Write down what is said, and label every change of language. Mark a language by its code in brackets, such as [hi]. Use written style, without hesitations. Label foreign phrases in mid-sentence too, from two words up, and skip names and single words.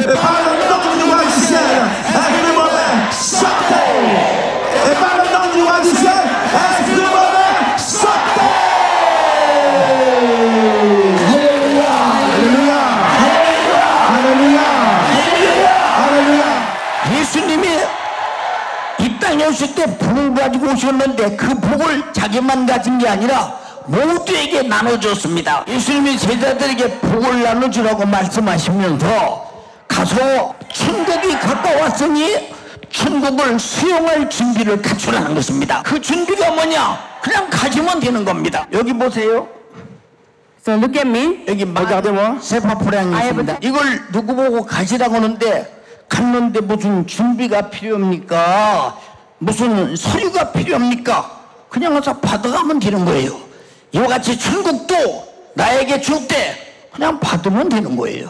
[fr] Et par le nom du roi du ciel, esprit mauvais, sortez. Et par le nom du roi du ciel, esprit mauvais, sortez. Alléluia, alléluia, alléluia, alléluia. [ko] 예수님이 이 땅에 오실 때 복을 가지고 오셨는데 그 복을 자기만 가진 게 아니라 모두에게 나눠줬습니다. 예수님이 제자들에게 복을 나눠주라고 말씀하시면서 가서 천국이 가까웠으니 천국을 수용할 준비를 갖추라는 것입니다. 그 준비가 뭐냐? 그냥 가지면 되는 겁니다. 여기 보세요. [en] So look at me. [ko] 여기 세파포량이 있습니다. 이걸 누구 보고 가지라고 하는데 갔는데 무슨 준비가 필요합니까? 무슨 서류가 필요합니까? 그냥 와서 받아가면 되는 거예요. 이와 같이 천국도 나에게 줄 때 그냥 받으면 되는 거예요.